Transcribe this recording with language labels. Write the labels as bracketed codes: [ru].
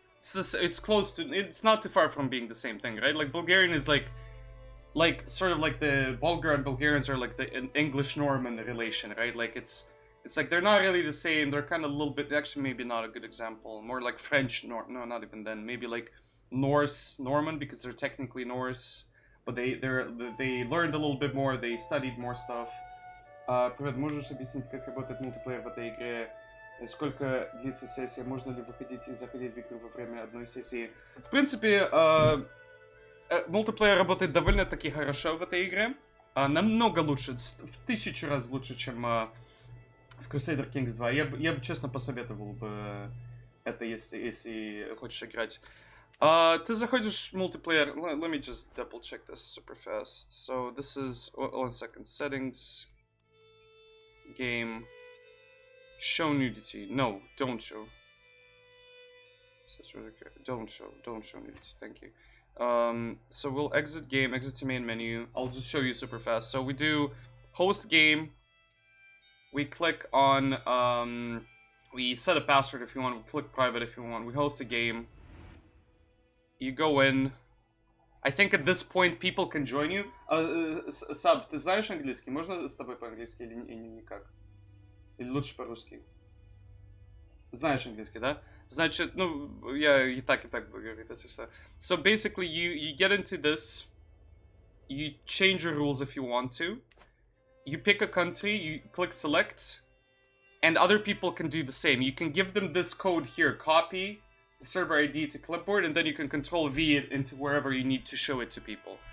[en] It's close to. It's not too far from being the same thing, right? Like Bulgarian is like sort of like the Bulgar and Bulgarians are like the English Norman relation, right? Like it's like they're not really the same. They're kind of a little bit. Actually, maybe not a good example. More like French No, not even then. Maybe like Norse Norman because they're technically Norse, but they learned a little bit more. They studied more stuff. [ru] Привет, можешь объяснить, как работает мультиплеер в этой игре? Сколько длится сессия? Можно ли выходить и заходить в игру во время одной сессии? В принципе, мультиплеер работает довольно-таки хорошо в этой игре. Намного лучше, в 1000 раз лучше, чем в Crusader Kings 2. Я бы честно посоветовал бы это, если хочешь играть. Ты заходишь в мультиплеер. [en] Let me just double check this super fast. So this is, 1 second, settings. Game. Show nudity. No, don't show. Don't show nudity. Thank you. So we'll exit game, exit to main menu. I'll just show you super fast. So we do host game. We click on, we set a password if you want. We click private if you want. We host a game. You go in. I think at this point people can join you. [ru] Саб, ты знаешь английский? Можно с тобой по-английски или никак? Или лучше по-русски? Знаешь английский, да? Значит, ну, я и так буду говорить, если что. [en] So basically, you get into this. You change your rules if you want to. You pick a country, you click select. And other people can do the same. You can give them this code here, copy. server ID to clipboard, and then you can control V it into wherever you need to show it to people.